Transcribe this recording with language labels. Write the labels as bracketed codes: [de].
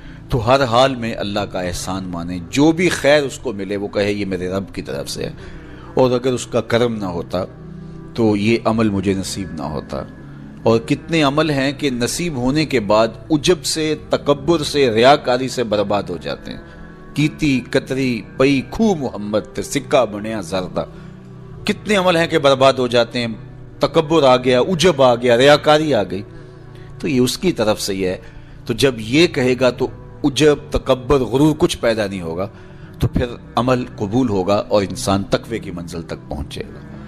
[ur] تو ہر حال میں اللہ کا احسان مانے، جو بھی خیر اس کو ملے وہ کہے یہ میرے رب کی طرف سے ہے. اور اگر اس کا کرم نہ ہوتا تو یہ عمل مجھے نصیب نہ ہوتا. اور کتنے عمل ہیں کہ نصیب ہونے کے بعد عجب سے، تکبر سے، ریاکاری سے برباد ہو جاتے ہیں. [pa] کیتی کتری پئی کھو محمد تے سکہ بنیا زردہ. [ur] کتنے عمل ہیں کہ برباد ہو جاتے ہیں. تکبر آ گیا، عجب آ گیا، ریاکاری آ گئی. تو یہ اس کی طرف سے ہی ہے. تو جب یہ کہے گا تو عجب، تکبر، غرور کچھ پیدا نہیں ہوگا. تو پھر عمل قبول ہوگا اور انسان تقوی کی منزل تک پہنچے گا.